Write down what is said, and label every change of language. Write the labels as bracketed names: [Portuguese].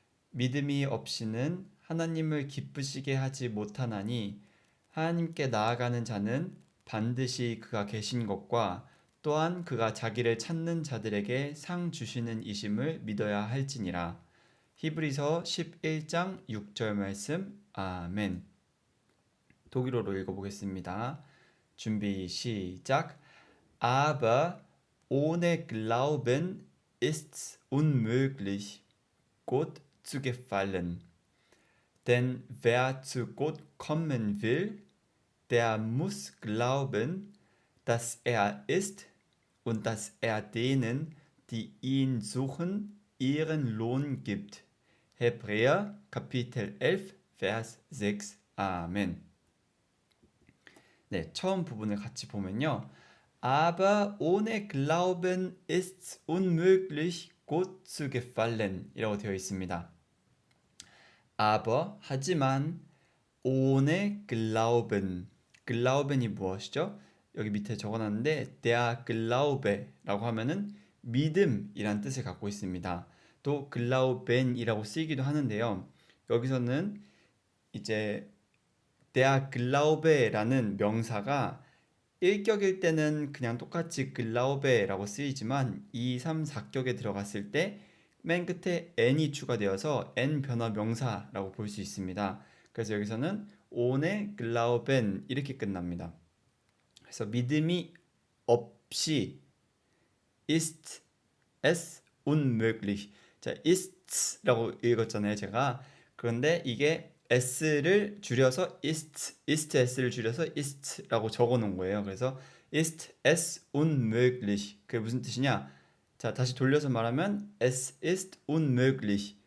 [Korean] 믿음이 없이는 하나님을 기쁘시게 하지 못하나니 하나님께 나아가는 자는 반드시 그가 계신 것과 또한 그가 자기를 찾는 자들에게 상 주시는 이심을 믿어야 할지니라. 히브리서 11장 6절 말씀. 아멘. 독일어로 읽어보겠습니다. 준비, 시작. [German] Aber ohne Glauben ist's unmöglich, Gott zu gefallen. Denn wer zu Gott kommen will, der muss glauben, dass er ist und dass er denen, die ihn suchen, ihren Lohn gibt. Hebräer Kapitel 11, Vers 6. 아멘. [Korean] 네, 처음 부분을 같이 보면요. [German] Aber ohne Glauben ist's unmöglich, Gott zu gefallen [Korean] 이라고 되어 있습니다. [German] Aber, [Korean] 하지만, [German] ohne Glauben. [Korean] Glauben이 무엇이죠? 여기 밑에 적어놨는데 der Glaube라고 하면은 믿음이란 뜻을 갖고 있습니다. 또 Glauben이라고 쓰이기도 하는데요. 여기서는 이제 der Glaube라는 명사가 1격일 때는 그냥 똑같이 글라우베라고 쓰이지만 2, 3, 4격에 들어갔을 때 맨 끝에 n이 추가되어서 n 변화 명사라고 볼 수 있습니다. 그래서 여기서는 ohne Glauben 이렇게 끝납니다. 그래서 믿음이 없이 [German] ist es unmöglich. [Korean] 자, ist라고 읽었잖아요, 제가. 그런데 이게 s를 줄여서 ist를 줄여서 ist라고 적어 놓은 거예요. [German] 그래서 ist es unmöglich. [Korean] 그게 무슨 뜻이냐? 자, 다시 돌려서 말하면 [German] es ist unmöglich.